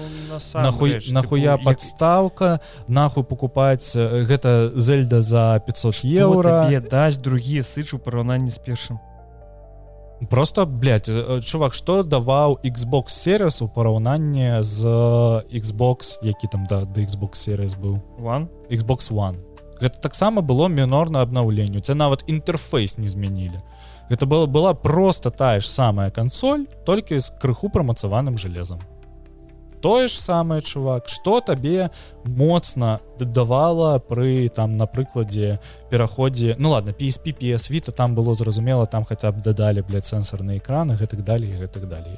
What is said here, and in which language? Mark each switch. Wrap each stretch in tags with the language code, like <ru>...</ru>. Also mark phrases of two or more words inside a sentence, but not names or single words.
<be>Нахуя падстаўка, нахуй покупаць гэта Зельда за 500 евро. Што табе даць другі сыч у параўнанні з першым?</be> <ru>Просто, блядь, чувак,</ru> <be>што даваў Xbox Series у параўнанні з Xbox, які там да Xbox Series быў? One? Xbox One. Гэта таксама было мінорна абнаўленне. У цябе нават інтэрфейс не змянілі. Гэта была просто тая ж самая кансоль, толькі з крыху прамацаваным жалезам. Тое ж самае, чувак, што табе моцна давала пры, там, на прыкладзе пераходзе, ну ладно, PSP, PS Vita, там было зразумела, там хаця б дадалі, блядь, сэнсорныя экраны, гэтак далей, гэтак далей.</be>